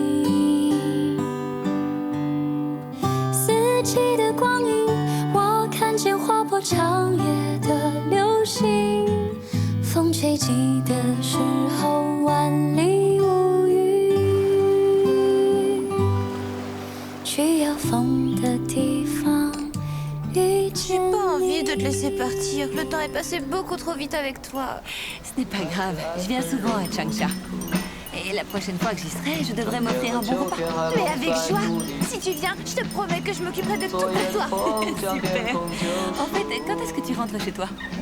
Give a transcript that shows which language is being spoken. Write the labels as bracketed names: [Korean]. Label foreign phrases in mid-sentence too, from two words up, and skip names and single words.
[Chinese] 四季的光阴，我看见划破长夜的流星。风吹起的时候，万里无云。去有风的地方，遇见 [French] J'ai pas envie de te laisser partir. Le temps est passé beaucoup trop vite avec toi. Ce n'est pas grave, je viens souvent à Changsha. Et la prochaine fois que j'y serai, je devrais m'offrir un bon repas. Mais avec joie. Si tu viens, je te promets que je m'occuperai de tout pour toi. Super. En fait, quand est-ce que tu rentres chez toi?